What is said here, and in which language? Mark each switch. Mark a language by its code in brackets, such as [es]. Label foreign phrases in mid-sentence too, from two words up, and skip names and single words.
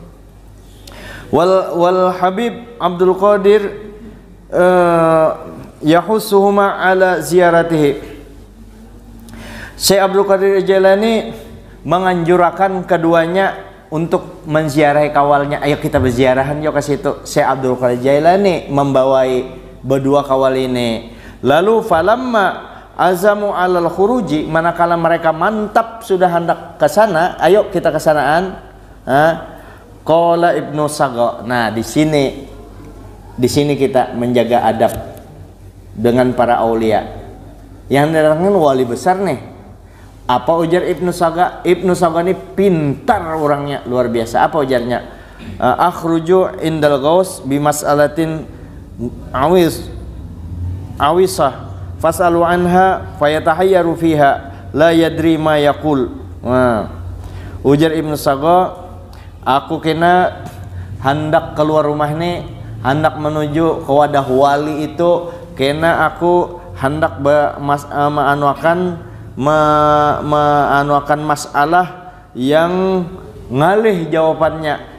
[ar] والحبيب عبد القادر يحثهما على زيارته. [bjn] Syekh Abdul Qadir Jailani menganjurkan keduanya untuk menziarahi kawalnya. Ayo kita berziarahan yuk ke situ. Syekh Abdul Qadir Jailani membawai berdua kawal ini. [ar] Lalu فلما عزموا على الخروج, [bjn] manakala mereka mantap sudah hendak ke sana, ayo kita ke sanaan. [ar] Qala Ibnu Saga. [bjn] Nah, di sini kita menjaga adab dengan para aulia. Yang datangkan wali besar nih. Apa ujar Ibnu Saga? Ibnu Saga ini pintar orangnya, luar biasa. Apa ujarnya? [ar] أخرج عند الغوث بمسألة عويصة فأسأله عنها فيتحير فيها لا يدري ما يقول. [bjn] Ujar Ibnu Saga, aku kena hendak keluar rumah nih, hendak menuju ke wadah wali itu, kena aku hendak meanuakan masalah yang ngalih jawabannya.